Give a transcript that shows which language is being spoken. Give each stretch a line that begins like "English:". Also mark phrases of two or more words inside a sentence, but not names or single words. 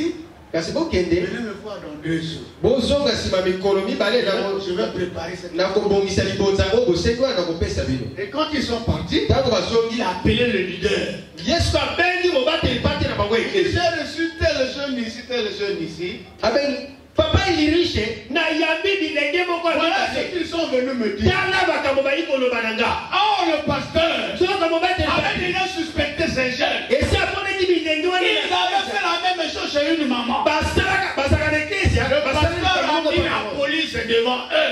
French: Venez me voir dans 2 jours. Je vais préparer cette chose. Et quand ils sont partis, il a appelé le leader. Il a reçu tel jeune ici. Papa il est riche,
Lingala: na yambi bilenge moko.
French: Voilà ce qu'ils sont venus me dire. Oh, le pasteur avait déjà suspecté ces jeunes. Ils avaient fait la même chose chez une maman. Le pasteur a mis la police devant eux.